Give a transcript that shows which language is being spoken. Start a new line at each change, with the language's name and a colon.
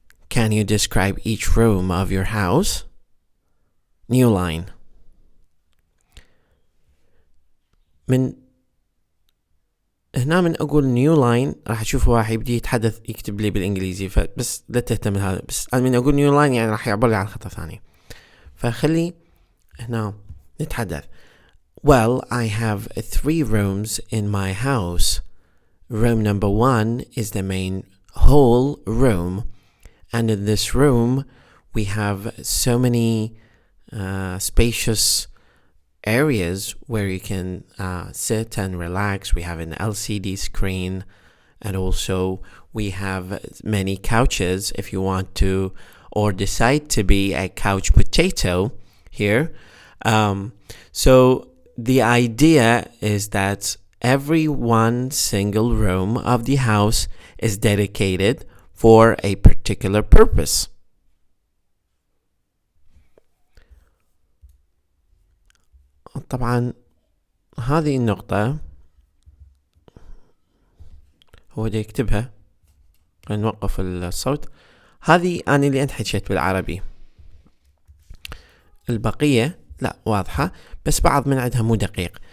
English: Can you describe each room of your house? New line.
Arabic: من هنا من أقول
English: new line
Arabic: راح أشوف واحد يبدي يتحدث يكتب لي بالإنجليزي، فبس لا تهتم هذا. بس أنا من أقول
English: new line
Arabic: يعني راح يعبر لي عن خطة ثانية. فخلي هنا نتحدث.
English: Well, I have 3 rooms in my house. Room number 1 is the main whole room, and in this room we have so many spacious areas where you can sit and relax. We have an LCD screen, and also we have many couches if you want to or decide to be a couch potato here. So the idea is that every one single room of the house is dedicated for a particular purpose.
Arabic: طبعا هذه النقطة هو دا يكتبها. نوقف الصوت. هذه أنا اللي أنت حكيت بالعربي، البقية لا واضحة، بس بعض من عندها مو دقيق.